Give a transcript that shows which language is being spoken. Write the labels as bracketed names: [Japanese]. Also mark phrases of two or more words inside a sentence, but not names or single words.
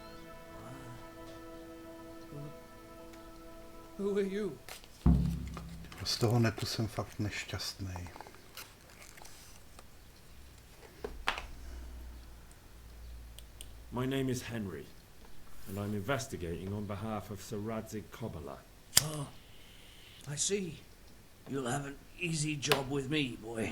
[English] Who are you? [Czech] Z toho netu jsem fakt nešťastný. [English] My name is Henry, and I'm investigating on behalf of Sir Radzig Kobyla. Oh, I see. You'll have an easy job with me, boy.